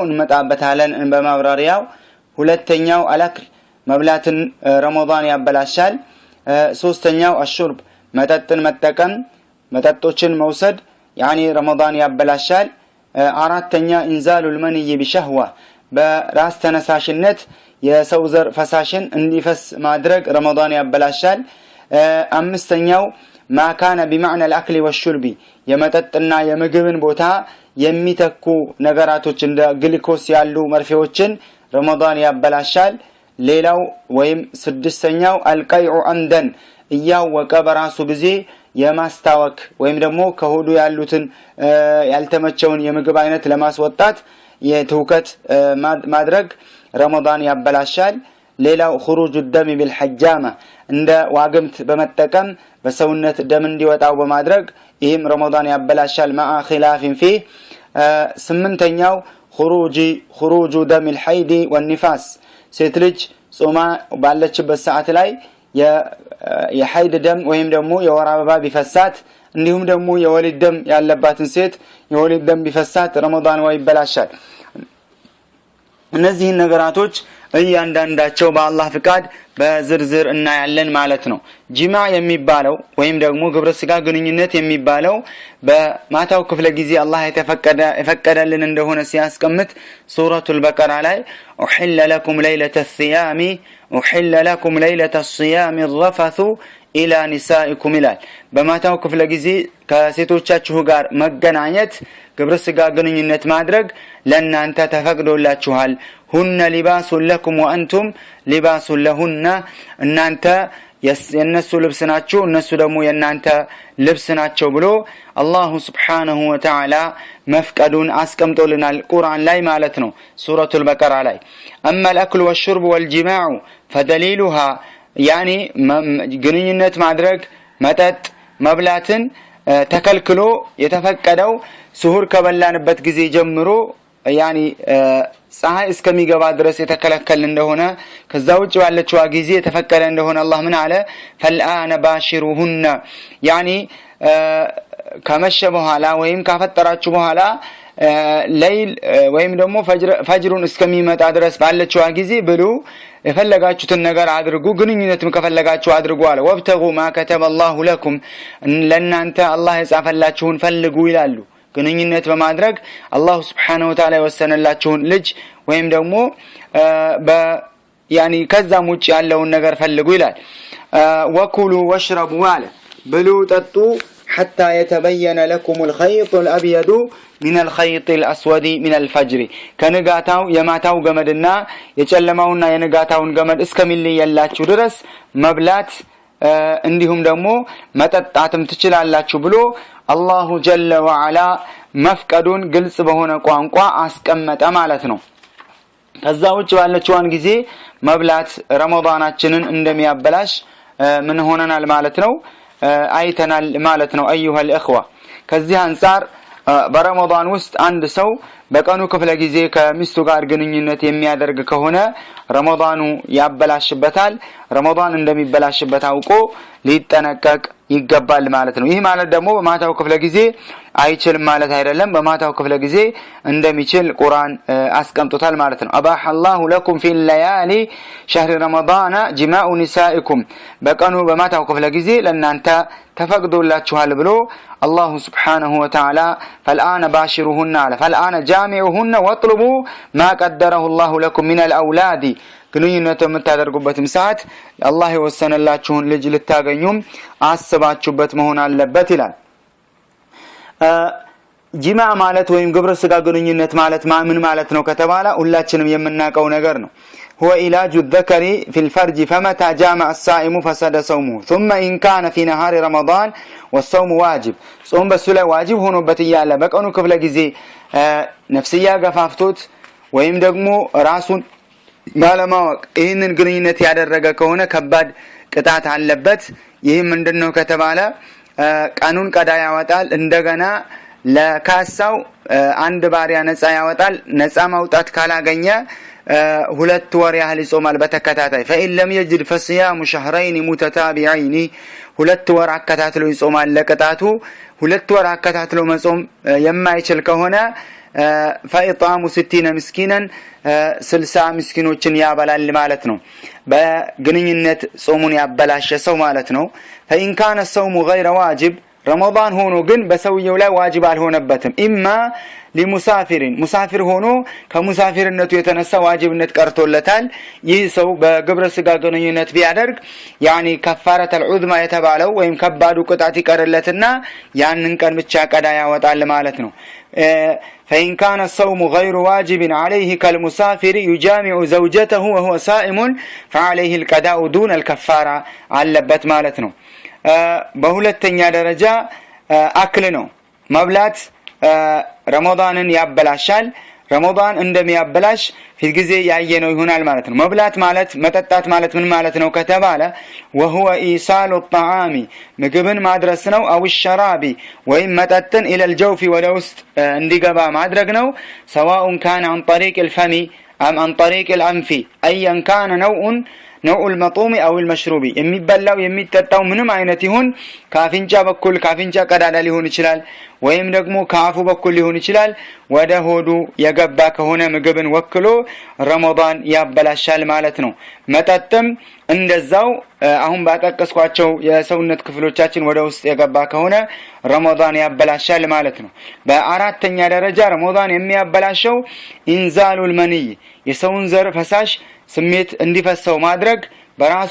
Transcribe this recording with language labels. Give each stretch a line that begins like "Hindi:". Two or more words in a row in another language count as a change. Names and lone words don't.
Amharic: እንመጣበታለን በማብራሪያው። ሁለተኛው አልአክል መብላትን ረመዳን ያበላሻል። ሶስተኛው አሽርብ መጠጥን መጠቀም መጠጦችን መውሰድ ረመዳን ያበላሻል። አራተኛ
Arabic: إنزال المني بشهوة
Amharic: በራስ ተነሳሽነት የሰው ዘር ፈሳሽን እንዲፈስ ማድረግ ረመዳን ያበላሻል። አምስተኛው
Arabic: ما كان بمعنى الاكل والشرب
Amharic: የመጠጥና የምግብን ቦታ የሚተኩ ነገራቶች እንደ ግሉኮስ ያሉ መርፌዎችን ረመዳን ያበላሻል። ሌላው ወይም ስድስተኛው
Arabic: القيء عمدا
Amharic: እያወቀ በራሱ ጊዜ የማስታወክ ወይም ደግሞ ከሆዱ ያሉትን ያልተመቸውን የምግብ አይነት ለማስወጣት የትውከት ማድረግ ረመዳን ያበላሻል። ሌላው
Arabic: خروج الدم بالحجامة
Amharic: እንደ ዋግምት በመጠቀም በሰውነት ደም እንዲወጣው በማድረግ ይህም ረመዳን ያበላሻል።
Arabic: مع خلاف فيه
Amharic: ስምንተኛው
Arabic: خروج دم الحيض والنفاس
Amharic: ሴት ልጅ ጾማ ባለችበት ሰዓት ላይ የሐይድ ደም ወይም ደግሞ የወር አበባ ቢፈሳት እንዲሁም ደግሞ የወሊድ ደም ያለባትን ሴት የወሊድ ደም ቢፈሳት ረመዳን ይበላሻል። እነዚህ ነገራቶች እያንዳንዳቸው በአላህ ፍቃድ በዝርዝር እናያለን ማለት ነው። ጂማዕ የሚባለው ወይም ደግሞ ግብረ ስጋ ግንኙነት የሚባለው በማታው ክፍለ ጊዜ አላህ የፈቀደልን እንደሆነ ሲያስቀምጥ ሱረቱል በቀራ ላይ
Arabic: أحل لكم ليلة الصيام أحل لكم ليلة الصيام الرفث الى نسائكم
Amharic: ይላል። በማታው ክፍለ ጊዜ ከሴቶቻችሁ ጋር መገናኘት ግብረ ስጋ ግንኙነት ማድረግ ለእናንተ ተፈቅዶላችኋል።
Arabic: هن لباس لكم وأنتم لباس لهن
Amharic: እናንተ የነሱ ልብስ ናችሁ እነሱ ደግሞ የናንተ ልብስ ናቸው ብሎ
Arabic: الله سبحانه وتعالى
Amharic: መፍቀዱን አስቀምጦልናል ቁርአን ላይ ማለት ነው ሱረቱል በቀራ ላይ።
Arabic: اما الاكل والشرب والجماع فدليلها
Amharic: ግንኙነት ማድረግ መጠጥ መብላትን ተከልክሎ የተፈቀደው ሱሁር ከበላንበት ጊዜ ጀምሮ ፀሐይ እስከሚገባ ድረስ የተከለከለ እንደሆነ ከዛ ውጭ ባለችው ጊዜ የተፈቀደ እንደሆነ አላህ ምን አለ?
Arabic: فالآن باشروهن
Amharic: ከመሸ በኋላ ወይም ካፈጠራችሁ በኋላ ለይል ወይም ደግሞ ፈጅሩን እስከሚመጣ ድረስ ባለችው ጊዜ ብሉ የፈለጋችሁትን ነገር አድርጉ ግንኙነትም ከፈለጋችሁ አድርጉ አለ
Arabic: وابتغوا ما كتب الله لكم
Amharic: ለናንተ አላህ የጻፈላችሁን ፈልጉ ይላሉ ግንኙነት በማድረግ
Arabic: الله سبحانه وتعالى
Amharic: የወሰነላችሁን ልጅ ወይም ደግሞ ያኒ ከዛም ውጭ ያለውን ነገር ፈልጉ ይላል
Arabic: وكلوا واشربوا
Amharic: አለ ብሉ ጠጡ
Arabic: حتى يتبين لكم الخيط الأبيض من الخيط الأسود من الفجر كنغاتاو يماتاو
Amharic: ገመድና የጨለማውና የንጋታውን ገመድ እስከሚለያላችሁ ድረስ መብላት እንዲሁም ደግሞ መጠጣትም ትችላላችሁ ብሎ
Arabic: الله جل
Amharic: ወዐላ መፍቀዱን ግልጽ በሆነ ቋንቋ አስቀመጠ ማለት ነው ከዛ ውጭ ባለችዋን ጊዜ መብላት ረመዳናችንን እንደሚያበላሽ ምን ሆነናል ማለት ነው አይተናል ማለት ነው
Arabic: ايها الاخوه
Amharic: ከዚህ አንፃር በረመዳን ውስጥ አንድ ሰው በቀኑ ክፍለ ጊዜ ከሚስቱ ጋር ግንኙነት የሚያደርግ ከሆነ ረመዳኑ ያበላሽበታል ረመዳን እንደሚበላሽበት አውቆ ሊጠነቀቅ ይገባል ማለት ነው ይህ ማለት ደግሞ በማታው ክፍለ ጊዜ አይችልም ማለት አይደለም በማታው ክፍለ ጊዜ እንደሚችል ቁርአን አስቀምጦታል ማለት ነው
Arabic: أباح الله لكم في الليالي شهر رمضان جماع نسائكم
Amharic: በቀኑ በማታው ክፍለ ጊዜ ለእናንተ ተፈቅዶላችኋል ብሎ
Arabic: الله سبحانه وتعالى فالآن باشروهن فالآن جامعوهن واطلبوا ما قدره الله لكم من الأولاد
Amharic: ግንኙነት የምታደርጉበትም ሰዓት አላህ የወሰነላችሁን ልጅ ልታገኙም አስባችሁበት መሆን አለበት ይላል ጂማ ማለት ወይም ግብረ ስጋ ግንኙነት ማለት ምን ማለት ነው ከተባለ ሁላችንም የምናቀው ነገር ነው
Arabic: هو علاج الذكر في الفرج فمتى جامع الصائم فسد صومه ثم إن كان في نهار رمضان والصوم واجب صوم بس لا واجب
Amharic: ሆኖበት ይያለ በቀኑ ክፍለ ጊዜ ነፍስያ ገፋፍቶት ወይም ደግሞ ራሱን ባለማወቅ ይህንን ግንኙነት ያደረገ ከሆነ ከባድ ቅጣት አለበት ይህ ምንድነው ከተባለ ቀኑን ቀዳ ያወጣል እንደገና ለካሳው አንድ ባሪያ ነፃ ያወጣል ነፃ ማውጣት ካላገኘ ሁለት ወር ያህል ይጾማል በተከታታይ
Arabic: فإن لم يجد فصيام شهرين متتابعين
Amharic: ሁለት ወር አከታትሎ ይጾማል ለቅጣቱ ሁለት ወር አከታትሎ መጾም የማይችል ከሆነ
Arabic: فإطعام 60 مسكينا
Amharic: 60 ምስኪኖችን ያበላል ማለት ነው በግንኙነት ጾሙን ያበላሸ ሰው ማለት ነው
Arabic: فإن كان الصوم غير واجب رمضان
Amharic: ሆኖ ግን በሰውየው ላይ ዋጅብ አልሆነበትም
Arabic: إما للمسافرين
Amharic: ሙሳፊር ሆኖ ከሙሳፊርነቱ የተነሳ ዋጅብነት ቀርቶለታል ይህ ሰው በግብረ ስጋ ግንኙነት ቢያደርግ ያኒ
Arabic: كفارة العظمى
Amharic: የተባለው ወይም ከባዱ ቅጣት ይቀርለትና ያንን ቀን ብቻ ቀዳ ያወጣል ማለት ነው
Arabic: فإن كان الصوم غير واجب عليه كالمسافر يجامع زوجته وهو صائم فعليه القضاء دون الكفارة
Amharic: علبت ማለት ነው በሁለተኛ ደረጃ አክል ነው መብላት ረመዳንን ያበላሻል ረመዳን እንደሚያበላሽ ፊት ያየነው ይሆናል ማለት ነው መብላት ማለት መጠጣት ማለት ምን ማለት ነው ከተባለ
Arabic: وهو ايصال الطعام
Amharic: ምግብን ማድረስ ነው
Arabic: او الشراب
Amharic: ወይም መጠጥን
Arabic: الى الجوف
Amharic: ወደ ውስጥ እንዲገባ ማድረግ ነው
Arabic: سواء كان عن طريق
Amharic: الفم ام عن طريق
Arabic: الانف ايا كان نوع المطعوم او المشروب
Amharic: የሚበላው የሚጠጣው ምንም አይነት ይሁን ካፍንጫ በኩል ካፍንጫ ቀዳዳ ሊሆን ይችላል ወይም ደግሞ ካፉ በኩል ሊሆን ይችላል ወደ ሆዱ የገባ ከሆነ ምግብን ወክሎ ረመዳን ያበላሻል ማለት ነው መጠጥም እንደዛው አሁን ባጠቀስኳቸው የሰውነት ክፍሎቻችን ወደ ውስጥ የገባ ከሆነ ረመዳን ያበላሻል ማለት ነው በአራተኛ ደረጃ ረመዳን የሚያበላሸው
Arabic: إنزال المني
Amharic: የሰውን ዘር ፈሳሽ ስሜት እንዲፈሰው ማድረግ በራሱ